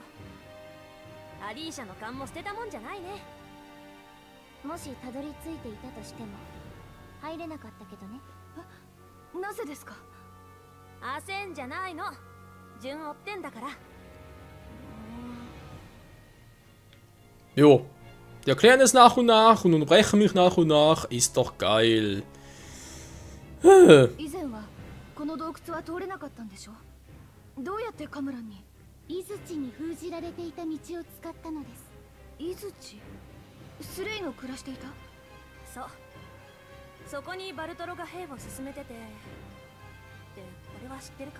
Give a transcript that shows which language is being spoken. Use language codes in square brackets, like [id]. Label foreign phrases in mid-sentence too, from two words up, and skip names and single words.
[ja] アリーシャの勘も捨てたもんじゃないね。もしたどり着いていたとしても入れなかったけどね。なぜですか。焦んじゃないの。順追ってんだから。 [de] Jo, die erklären es nach und nach und unterbrechen mich nach und nach. Ist doch geil. [ja] 以前はこの洞窟は通れなかったんでしょ。どうやってカムランに。イズチに封じられていた道を使ったのです。イズチ、スレイの暮らしていた。そう、そこにバルトロが兵を進めてて。で、これは知ってるか。